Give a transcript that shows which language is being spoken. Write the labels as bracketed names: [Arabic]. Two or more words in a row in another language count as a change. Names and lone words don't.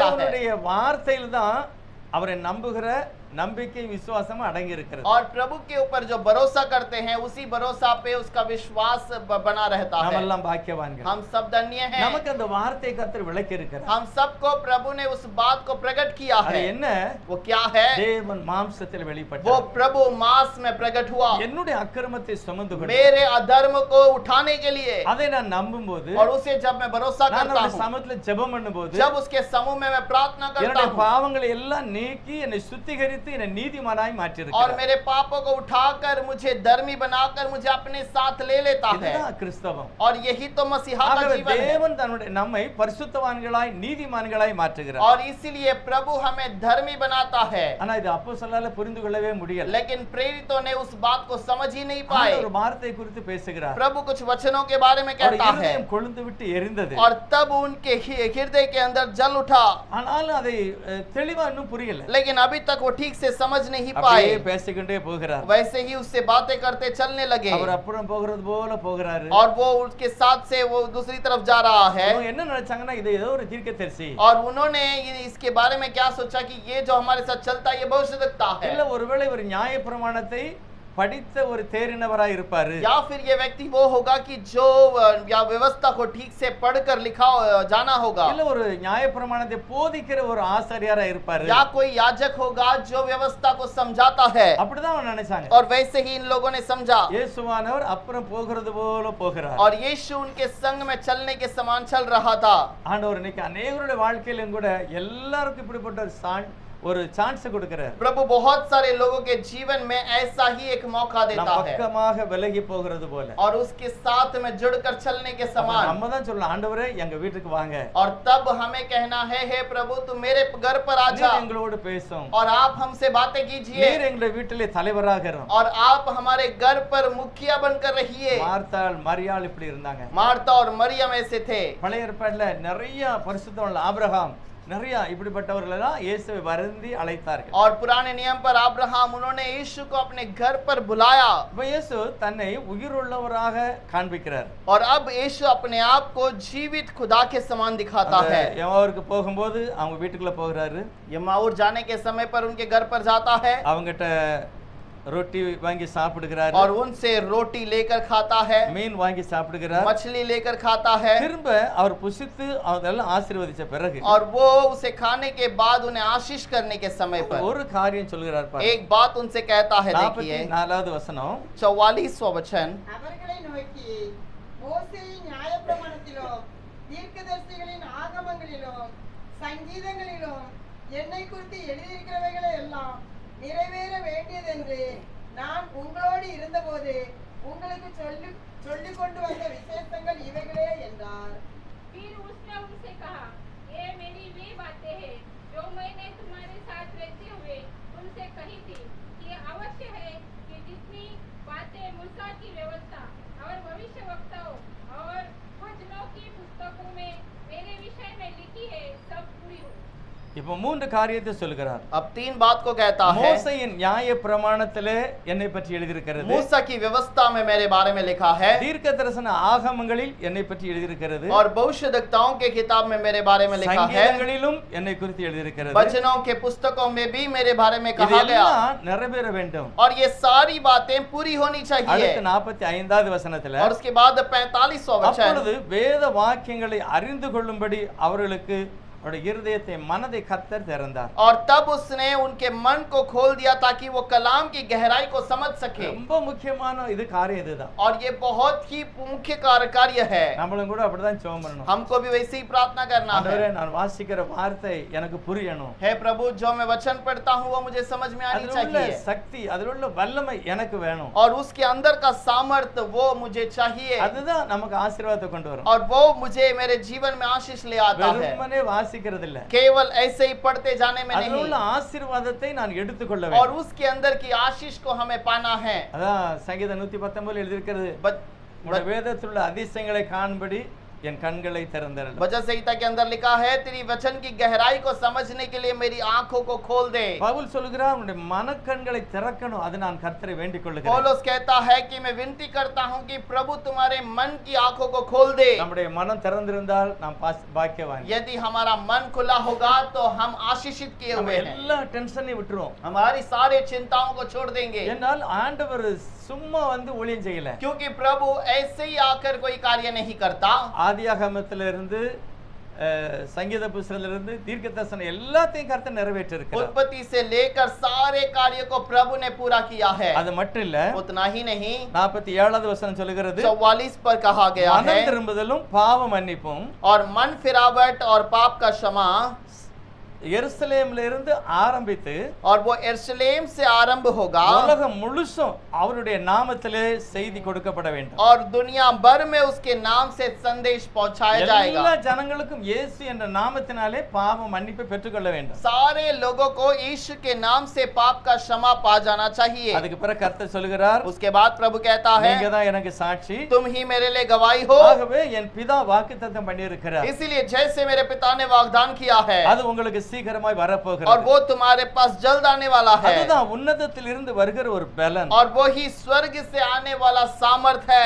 [Tamil] தேவனுடைய வார்த்தையில் தான் அவரை நம்புகிற நம்பிக்கை விசுவாசம் அடங்கி இருக்கிறது. [Hindi] और प्रभु के ऊपर जो भरोसा करते हैं, उसी भरोसा पे उसका विश्वास बना रहता है। [Tamil] நாம் எல்லாம் பாக்கியவான்கள். [Hindi] हम सब धन्य हैं। [Tamil] நமக்கு அந்த வார்த்தை கர்த்தர் விளக்கி இருக்கிறார். [Hindi] हम सबको प्रभु ने उस बात को प्रकट किया [Tamil] அது [Hindi] है। [Tamil] என்ன? [Hindi] वो क्या है? [Tamil] தேவன் மாம்சத்தில் [Hindi] वो [Tamil] வெளிப்பட்டார். [Hindi] प्रभु मांस में प्रकट हुआ, [Tamil] என்னுடைய அக்கிரமத்தை சுமந்து கொண்டு [Hindi] मेरे अधर्म को उठाने के लिए। [Tamil] அதை நான் நம்பும்போது, [Hindi] और उसे जब मैं भरोसा [Tamil] நான் [Hindi] करता [Tamil] அவருடைய [Hindi] हूँ, [Tamil] சமூகத்தில் ஜெபம் பண்ணும்போது, [Hindi] जब उसके समूह में मैं प्रार्थना करता [Tamil] என்னுடைய [Hindi] हूँ, [Tamil] பாவங்களை எல்லாம் நீக்கி என்னை சுத்திகரித்து என்னை நீதிமானாய் மாற்றி [Hindi] और [Tamil] இருக்கிறார். [Hindi] मेरे पापों को उठाकर मुझे धर्मी बनाकर मुझे अपने साथ ले लेता है। [Tamil] இதுதான் கிறிஸ்தவம். [Hindi] और यही तो मसीहा का [Tamil] ஆகவே [Hindi] जीवन है। [Tamil] தேவன் தன்னுடைய நம்மை பரிசுத்தவான்களாய் நீதிமான்களாய் மாற்றுகிறார். [Hindi] और इसीलिए प्रभु हमें धर्मी बनाता है। [Tamil] ஆனா இது அப்போஸ்தலரால புரிந்து கொள்ளவே முடியல. [Hindi] लेकिन प्रेरितों ने उस बात को समझ ही नहीं पाए। [Tamil] ஒரு வார்த்தை குறித்து பேசுகிறார். [Hindi] प्रभु कुछ वचनों के बारे में [Tamil] அவர் [Hindi] कहता है, [Tamil] இருதயம் கொழுந்து விட்டு எரிந்தது. [Hindi] और तब उनके हृदय के अंदर जल उठा। [Tamil] ஆனாலும் அதை தெளிவா இன்னும் புரியல. [Hindi] लेकिन अभी तक वो ठीक से समझ नहीं [Tamil] அப்படியே [Hindi] पाए। [Tamil] பேசிக்கிட்டே போகிறார். [Hindi] वैसे ही उससे बातें करते चलने लगे, [Tamil] அவர் அப்புறம் போகிறது போல போகிறாரு. [Hindi] और वो उसके साथ से वो दूसरी तरफ जा रहा है। [Tamil] அவங்க என்ன நினைச்சாங்கன்னா இது ஏதோ ஒரு தீர்க்கதரிசி, [Hindi] और उन्होंने इसके बारे में क्या सोचा कि ये जो हमारे साथ चलता है ये भविष्यवक्ता है, [Tamil] இல்ல ஒருவேளை ஒரு நியாயப்பிரமாணத்தை படித்த ஒரு தேறினவராய் இருப்பாரு, [Hindi] या फिर ये व्यक्ति वो होगा कि जो या व्यवस्था को ठीक से पढ़कर लिखा जाना होगा, [Tamil] இல்ல ஒரு நியாயப்பிரமாணத்தை போதிக்கிற ஒரு ஆசாரியரா இருப்பாரு. [Hindi] या कोई याजक होगा जो व्यवस्था को समझाता है। [Tamil] அப்படிதான் அவங்க நினைச்சாங்க. [Hindi] और वैसे ही इन लोगों ने समझा। [Tamil] இயேசுவானவர் அப்புறம் போகிறது போல போகிறார். [Hindi] और यीशु उनके संग में चलने के समान चल रहा था। [Tamil] ஆண்டவர் இன்னைக்கு அநேகருடைய வாழ்க்கையிலும் கூட எல்லாருக்கும் இப்படிப்பட்ட ஒரு சான்ஸ் கொடுக்கிறார். [Hindi] प्रभु बहुत सारे लोगों के जीवन में ऐसा ही एक मौका देता है, [Tamil] பக்கமாக விலகி போகிறது போல, [Hindi] और उसके साथ में जुड़कर चलने के समान। [Tamil] நம்ம தான் சொல்லலாம், ஆண்டவரே எங்க வீட்டுக்கு வாங்க, [Hindi] और तब हमें कहना है, हे प्रभु तुम मेरे घर पर आ [Tamil] நீர் [Hindi] जाओ, [Tamil] எங்களோடு பேசும், [Hindi] और आप हमसे बातें कीजिए, [Tamil] நீர் எங்களுடைய வீட்டிலே தலைவராக இரும். [Hindi] और आप हमारे घर पर मुखिया बनकर रहिए। [Tamil] மார்த்தாள் மரியாள் இப்படி இருந்தாங்க. [Hindi] मार्ता और मरियम ऐसे थे। [Tamil] பழைய ஏற்பாட்டுல நிறைய பரிசுத்தவான்கள், ஆபிரகாம், நிறைய இப்படிப்பட்டவர்கள் எல்லாம் இயேசுவை வருந்தி அழைத்தார்கள். [Hindi] और पुराने नियम पर अब्राहम, उन्होंने यीशु को अपने घर पर बुलाया। [Tamil] இப்ப இயேசு தன்னை உயிருள்ளவராக காண்பிக்கிறார். [Hindi] और अब यीशु अपने आप को जीवित खुदा के समान दिखाता है। [Tamil] எமாவுக்கு போகும்போது அவங்க வீட்டுக்குள்ள போகிறாரு. [Hindi] यमाउर जाने के समय पर उनके घर पर जाता है, [Tamil] அவங்ககிட்ட ரொட்டி வாங்கி சாப்பிடுகிறார், [Hindi] और उनसे रोटी लेकर खाता है, [Tamil] மீன் வாங்கி சாப்பிடுகிறார். [Hindi] मछली लेकर खाता है। [Tamil] திரும்ப அவர் புசித்து அதெல்லாம் ஆசீர்வதிச்ச பிறகு [Hindi] और वो उसे खाने के बाद उन्हें आशीष करने के समय पर [Tamil] ஒரு காரியம் சொல்கிறார் பாருங்க. [Hindi] एक बात उनसे कहता है। देखिए [Tamil] 44வது वचனம், [Hindi] 44वां वचन, [Tamil] அவர்களை நோக்கி, மோசேயின் நியாயப்பிரமாணத்திலும் தீர்க்கதரிசிகளின் ஆகமங்களிலும் சங்கீதங்களிலும் என்னை குறித்து எழுதியிருக்கிறவைகளை எல்லாம் நிறைவேற வேண்டியதென்று நான் உங்களோடு இருந்தபோது உங்களுக்கு சொல்லிக் கொண்டு வந்த விசேஷங்கள் இவைகளே என்றார். [Hindi] फिर उसने उनसे कहा, ये मेरी वे बातें हैं जो मैंने तुम्हारे साथ रहते हुए उनसे कही थी कि अवश्य है कि जितनी बातें मूसा की व्यवस्था और भविष्यवक्ताओं और भजनों की पुस्तकों में मेरे विषय में लिखी है सब पूरी हो। [Tamil] இப்போ மூன்று காரியத்தை சொல்கிறார். [Hindi] अब 3 बात को कहता है। [Tamil] மோசேயின் நியாய பிரமாணத்திலே என்னை பற்றி எழுதியிருக்கிறது. [Hindi] मूसा की व्यवस्था में मेरे बारे में लिखा है। [Tamil] தீர்க்க தரிசன ஆகமங்களில் என்னை பற்றி எழுதியிருக்கிறது. [Hindi] और भविष्यद्वक्ताओं के किताब में मेरे बारे में लिखा है। [Tamil] சங்கீதங்களிலும் என்னை குறித்து எழுதியிருக்கிறது. [Hindi] वचनों के पुस्तकों में भी मेरे बारे में कहा गया। [Tamil] இதெல்லாம் நிறைவேற வேண்டும். [Hindi] और ये सारी बातें पूरी होनी चाहिए। [Tamil] அடுத்து 45வது வசனத்துல [Hindi] और उसके बाद 45वां वचन। [Tamil] அப்பொழுது வேத வாக்கியங்களை அறிந்து கொள்ளும்படி அவர்களுக்கு அவருடைய இருதயத்தை மனதை கர்த்தர் திறந்தார். [Hindi] और तब उसने उनके मन को खोल दिया ताकि वो कलाम की गहराई को समझ सके। [Tamil] ரொம்ப முக்கியமான இது காரியம் இதுதான். [Hindi] और ये बहुत ही मुख्य कार्य है। [Tamil] நம்மளும் கூட அப்படிதான் ஜெபம் பண்ணணும். [Hindi] हमको भी वैसे ही प्रार्थना करना है। [Tamil] ஆண்டவரே நான் வாசிக்கிற வார்த்தை எனக்கு புரியணும். [Hindi] हे प्रभु, जो मैं वचन पढ़ता हूँ वो मुझे समझ में आनी [Tamil] அதில் உள்ள [Hindi] चाहिए। [Tamil] சக்தி, அதில் உள்ள வல்லமை எனக்கு வேணும். [Hindi] और उसके अंदर का सामर्थ्य वो मुझे चाहिए। [Tamil] அதுதான் நமக்கு ஆசீர்வாதத்தை கொண்டு வரும். [Hindi] और वो मुझे मेरे जीवन में आशीष ले आता है। [Tamil] வெறுமனே வாசிக்கிறது இல்ல, [Hindi] केवल ऐसे ही पढ़ते जाने में [Tamil] அதில் உள்ள [Hindi] नहीं। [Tamil] ஆசீர்வாதத்தை நான் எடுத்துக்கொள்ள [Hindi] और [Tamil] வேண்டும். [Hindi] उसके अंदर की आशीष को हमें पाना है। [Tamil] அதான் சங்கீதம் 119 எழுதியிருக்கிறது. உம்முடைய வேதத்தில் உள்ள அதிசயங்களை காண்படி என் கண்களை திறந்தருளும். [Hindi] वचन संहिता के अंदर लिखा है, तेरी वचन की गहराई को समझने के लिए मेरी आंखों को खोल दे। [Tamil] பவுல் சொல்கிறார் உன்னுடைய மனக்கண்களை திறக்கணும், அது நான் கர்த்தரை வேண்டிக் கொள்கிறேன். [Hindi] पौलुस कहता है कि मैं विनती करता हूं कि प्रभु तुम्हारे मन की आंखों को खोल दे। [Tamil] நம்முடைய மனம் திறந்திருந்தால் நாம் பாக்கியவான். [Hindi] यदि हमारा मन खुला होगा तो हम आशीषित किए [Tamil] நம்ம [Hindi] हुए हैं। [Tamil] எல்லா டென்ஷனையும் விட்டுருவோம். [Hindi] हमारी सारे चिंताओं को छोड़ देंगे। [Tamil] என்னால் ஆண்டவர் சும்மா வந்து ஊழியம் செய்யல. [Hindi] क्योंकि प्रभु ऐसे ही आकर कोई कार्य नहीं करता। [Tamil] ஆதியாகமத்திலிருந்து சங்கீத புஸ்தகத்திலிருந்து தீர்க்கதரிசனம் எல்லாத்தையும் கர்த்தர் நிறைவேற்றிருக்கிறார். [Hindi] उत्पत्ति से लेकर सारे कार्य को प्रभु ने पूरा किया है। [Tamil] அது மட்டும் இல்ல, [Hindi] उतना ही नहीं, [Tamil] 47வது வசனம் சொல்லுகிறது [Hindi] 44 पर कहा गया है, [Tamil] மனம் திரும்புதலும் பாவ மன்னிப்பும் [Hindi] और मन फिरावट और पाप का क्षमा। [Tamil] எருசலேமில் இருந்து ஆரம்பித்து [Hindi] और वो यरूशलेम से आरंभ होगा [Tamil] உலகம் முழுசும் அவருடைய நாமத்திலே செய்தி கொடுக்கப்பட வேண்டும். [Hindi] और दुनिया भर में उसके नाम से संदेश पहुंचाया जाएगा। [Tamil] எல்லா ஜனங்களுக்கும் இயேசு என்ற நாமத்தினாலே பாவ மன்னிப்பை பெற்றுக்கொள்ள வேண்டும். [Hindi] सारे लोगों को यीशु के नाम से पाप का क्षमा पा जाना चाहिए। [Tamil] அதுக்கு பிறகு கர்த்தர் சொல்கிறார், [Hindi] उसके बाद प्रभु कहता है, [Tamil] நீங்க தான் எனக்கு சாட்சி, [Hindi] तुम ही मेरे लिए गवाही हो। [Tamil] ஆகவே என் பிதா வாக்குத்தத்தம் பண்ணியிருக்கிறார், [Hindi] इसीलिए जैसे मेरे पिता ने वाग्दान किया है [Tamil] அது உங்களுக்கு சீக்கிரமாய் வரப்போகிறது. [Hindi] और वो तुम्हारे पास जल्द आने वाला है। [Tamil] அதுதான் உன்னதத்தில் இருந்து வருகிற ஒரு பலன், [Hindi] और वो ही स्वर्ग से आने वाला सामर्थ है।